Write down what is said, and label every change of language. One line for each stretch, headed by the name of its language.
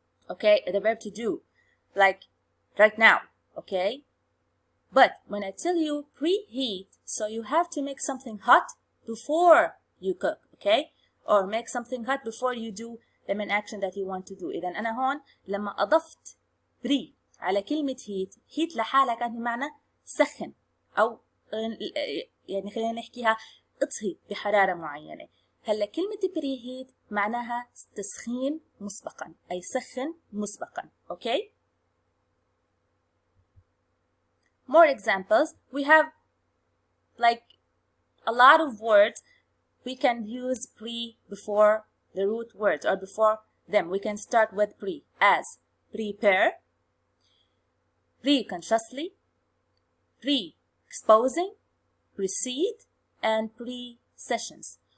English: Okay, the verb to do, like right now, okay? But when I tell you preheat, so you have to make something hot before you cook, okay? Or make something hot before you do the main action that you want to do.
Arabic: إذا أنا هون لما أضفت pre على كلمة heat لحالها كانت بمعنى سخن، أو يعني خلينا نحكيها اطهي بحرارة معينة. هلا كلمة preheat معناها تسخين مسبقا، أي سخن مسبقا.
English: Okay? More examples. We have like a lot of words we can use pre before the root words or before them. We can start with pre as prepare, pre-consciously, pre-exposing, precede, and pre-sessions.